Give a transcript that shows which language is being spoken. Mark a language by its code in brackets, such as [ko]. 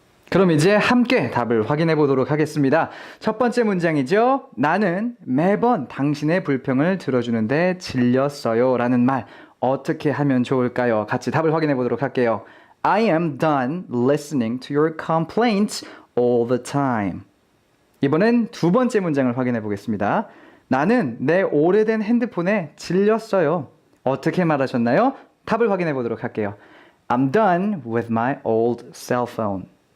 [ko] 그럼 이제 함께 답을 확인해 보도록 하겠습니다. 첫 번째 문장이죠. 나는 매번 당신의 불평을 들어주는데 질렸어요 라는 말 어떻게 하면 좋을까요? 같이 답을 확인해 보도록 할게요. [en] I am done listening to your complaints all the time. [ko] 이번엔 두 번째 문장을 확인해 보겠습니다. 나는 내 오래된 핸드폰에 질렸어요. 어떻게 말하셨나요? 답을 확인해 보도록 할게요. [en] I'm done with my old cell phone.